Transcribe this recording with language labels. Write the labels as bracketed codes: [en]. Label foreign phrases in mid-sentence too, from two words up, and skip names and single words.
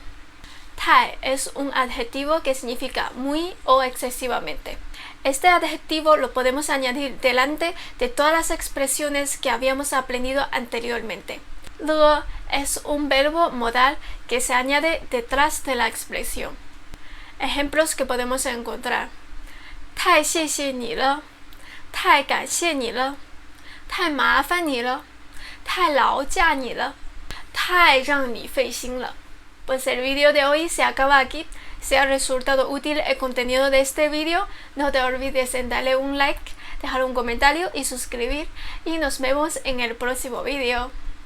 [es] 太 es un adjetivo que significa muy o excesivamente. Este adjetivo lo podemos añadir delante de todas las expresiones que habíamos aprendido anteriormente. Lo es un verbo modal que se añade detrás de la expresión. Ejemplos que podemos encontrar: [zh] 太谢谢你了, 太感谢你了, 太麻烦你了, 太劳驾你了, 太让你费心了. [es] Pues el vídeo de hoy se acaba aquí. Si ha resultado útil el contenido de este vídeo, no te olvides en darle un like, dejar un comentario y suscribir. Y nos vemos en el próximo vídeo.